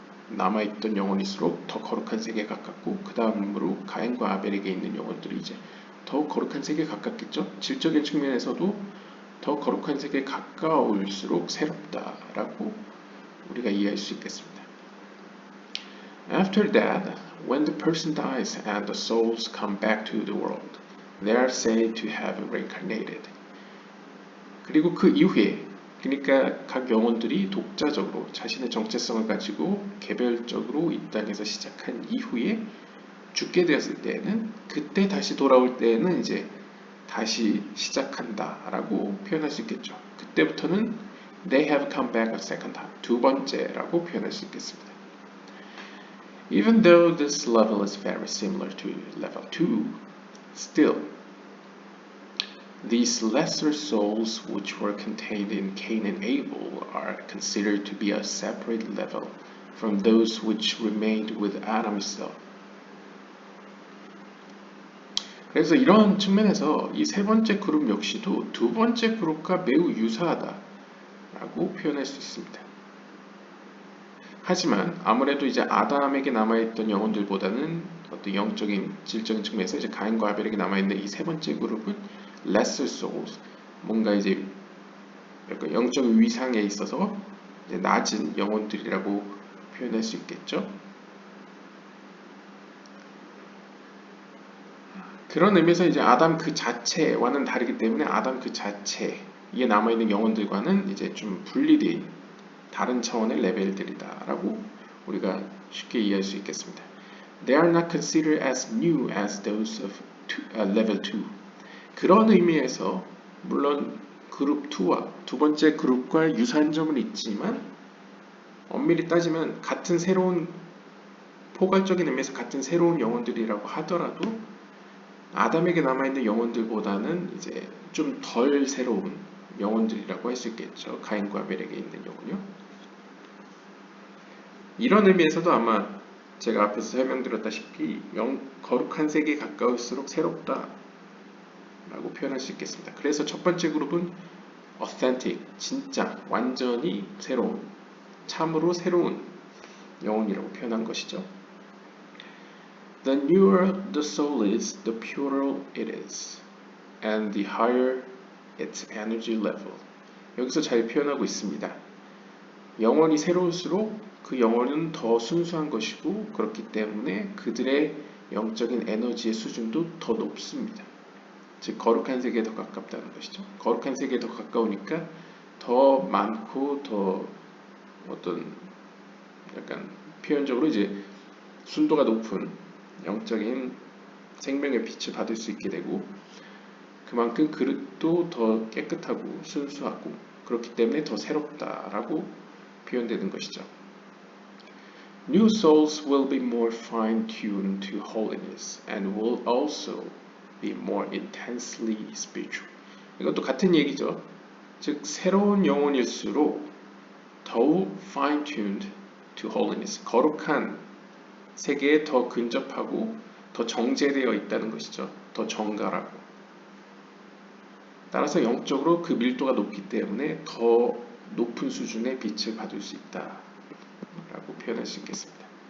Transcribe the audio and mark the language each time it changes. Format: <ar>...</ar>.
<ko>남아있던 영혼일수록 더 거룩한 세계에 가깝고 그 다음으로 가인과 아벨에게 있는 영혼들이 이제 더 거룩한 세계에 가깝겠죠. 질적인 측면에서도 더 거룩한 세계에 가까울수록 새롭다라고 우리가 이해할 수 있겠습니다.</ko> <en>After that, when the person dies and the souls come back to the world, they are said to have reincarnated.</en> <ko>그리고 그 이후에 그러니까 각 영혼들이 독자적으로 자신의 정체성을 가지고 개별적으로 이 땅에서 시작한 이후에 죽게 되었을 때에는 그때 다시 돌아올 때에는 이제 다시 시작한다라고 표현할 수 있겠죠. 그때부터는</ko> <en>they have come back a second time,</en> <ko>두 번째라고 표현할 수 있겠습니다.</ko> <en>Even though this level is very similar to level 2, still these lesser souls which were contained in Cain and Abel are considered to be a separate level from those which remained with Adam himself.</en> <ko>그래서 이런 측면에서 이 세 번째 그룹 역시도 두 번째 그룹과 매우 유사하다라고 표현할 수 있습니다. 하지만 아무래도 이제 아담에게 남아있던 영혼들보다는 어떤 영적인 질적인 측면에서 이제 가인과 아벨에게 남아있는 이 세 번째 그룹은</ko> <en>lesser souls,</en> <ko>뭔가 이제 약간 영적 위상에 있어서 이제 낮은 영혼들이라고 표현할 수 있겠죠. 그런 의미에서 이제 아담 그 자체와는 다르기 때문에 아담 그 자체에 남아있는 영혼들과는 이제 좀 분리된 다른 차원의 레벨들이다라고 우리가 쉽게 이해할 수 있겠습니다.</ko> <en>They are not considered as new as those of level 2.</en> <ko>그런 의미에서 물론 그룹 2와 두 번째 그룹과 유사한 점은 있지만 엄밀히 따지면 같은 새로운 포괄적인 의미에서 같은 새로운 영혼들이라고 하더라도 아담에게 남아있는 영혼들보다는 이제 좀 덜 새로운 영혼들이라고 할 수 있겠죠. 가인과 아벨에게 있는 영혼이요. 이런 의미에서도 아마 제가 앞에서 설명드렸다시피 거룩한 세계에 가까울수록 새롭다 라고 표현할 수 있겠습니다. 그래서 첫 번째 그룹은 authentic, 진짜, 완전히 새로운, 참으로 새로운 영혼이라고 표현한 것이죠.</ko> <en>The newer the soul is, the purer it is, and the higher its energy level.</en> <ko>여기서 잘 표현하고 있습니다. 영혼이 새로울수록 그 영혼은 더 순수한 것이고 그렇기 때문에 그들의 영적인 에너지의 수준도 더 높습니다. 즉 거룩한 세계에 더 가깝다는 것이죠. 거룩한 세계에 더 가까우니까 더 많고 더 어떤 약간 표현적으로 이제 순도가 높은 영적인 생명의 빛을 받을 수 있게 되고 그만큼 그릇도 더 깨끗하고 순수하고 그렇기 때문에 더 새롭다라고 표현되는 것이죠.</ko> <en>New souls will be more fine-tuned to holiness and will also be more intensely spiritual.</en> <ko>이것도 같은 얘기죠. 즉 새로운 영혼일수록 더욱</ko> <en>fine-tuned to holiness,</en> <ko>거룩한 세계에 더 근접하고 더 정제되어 있다는 것이죠. 더 정갈하고. 따라서 영적으로 그 밀도가 높기 때문에 더 높은 수준의 빛을 받을 수 있다라고 표현할 수 있겠습니다.</ko>